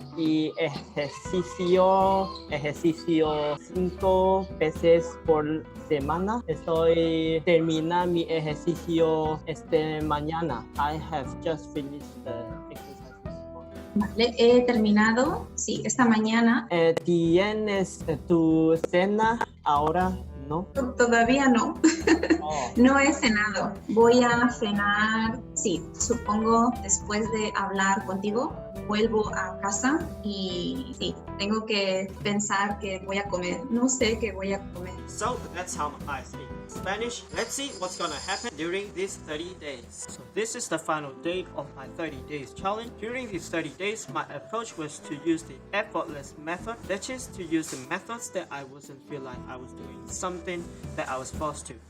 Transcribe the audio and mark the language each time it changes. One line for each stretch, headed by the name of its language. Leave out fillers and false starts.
Spanish: Y ejercicio 5 veces por semana. Estoy terminando mi ejercicio mañana.
English: I have just finished the exercise.
Spanish: Vale, he terminado, sí, esta mañana. ¿Tienes tu cena ahora? ¿No? Todavía no. Oh. No he cenado. Voy a cenar, sí, supongo después de hablar contigo. Vuelvo a casa y sí, tengo que pensar que voy a comer. No sé qué voy a comer.
English: So that's how I speak Spanish. Let's see what's gonna happen during these 30 days. So this is the final day of my 30 days challenge. During these 30 days, my approach was to use the effortless method. That is to use the methods that I wasn't feel like I was doing something that I was forced to.